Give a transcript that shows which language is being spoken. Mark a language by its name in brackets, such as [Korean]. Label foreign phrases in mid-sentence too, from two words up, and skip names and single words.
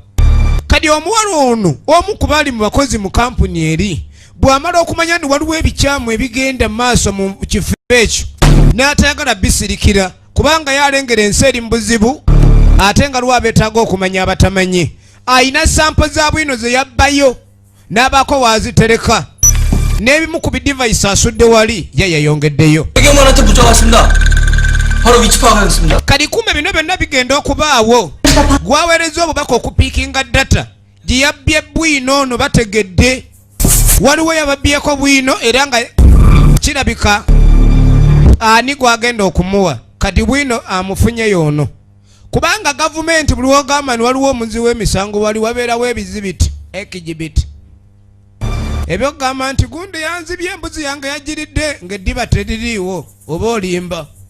[Ganda] Kadi omuwala ono omu ku baali mu bakozi mu kampuni eri bw'amala okumanya nti waliwo ebikyamu ebigenda mu maaso mu kifo ekyo n'atayagala bisirikira kubanga yalengera ensi eri mu buzibu ate nga lwa beetaaga okumanya abatamanyi. Ayina sampo za bwino ze yabbayo n'abaako waazitereka n'ebimu ku bidivayisi asudde wali ye yayongeddeyo. [Korean] 배경만한테 문자 왔습니다. 바로 위치 파악하겠습니다. [Ganda] kati kumbe bino byonna bigenda okubaawo. gwaweereza obubaka okupiikinga data gye yabbye bwino ono bategedde waliwo yababbyeko bwino era nga kirabika ani gwagenda okumuwa kati bwino amufunyeyo ono kubanga gavumenti buli wogamba ni waliwo omuzi w'emisango wali wabeerawo ebizibiti ekijibiti ebyo kugamba nti gundi yanzibye embuzi yange yagiridde ng'eddiba teririiwo oba olimba.